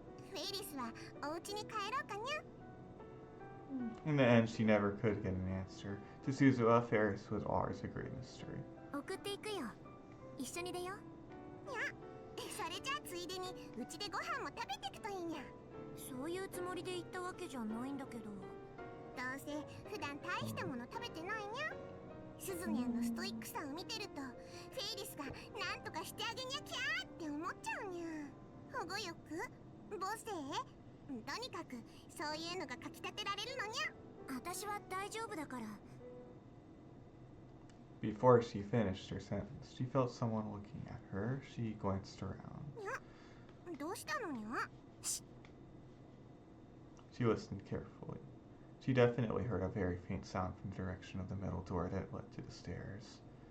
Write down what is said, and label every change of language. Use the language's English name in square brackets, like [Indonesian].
[Japanese] フェイリスはお家に帰ろうかにゃ。 [English] In the end, she never could get an answer. To Suzuha, Ferris was always a great mystery. [Japanese] 送っていくよ。一緒に出よう。にゃ。それじゃあついでにうちでご飯も食べてくといいにゃ。そういうつもりで言ったわけじゃないんだけど。どうせ普段大したもの食べてないにゃ。スズニャンのストイックさを見てるとフェイリスがなんとかしてあげにゃきゃーって思っちゃうにゃ。保護欲？母性？とにかくそういうのがかきたてられるのにゃ。私は大丈夫だから。 [English] Before she finished her sentence, she felt someone looking at her. She glanced around. [Japanese] にゃ。どうしたのにゃ。 [English] She listened carefully. She definitely heard a very faint sound from the direction of the metal door that led to the stairs.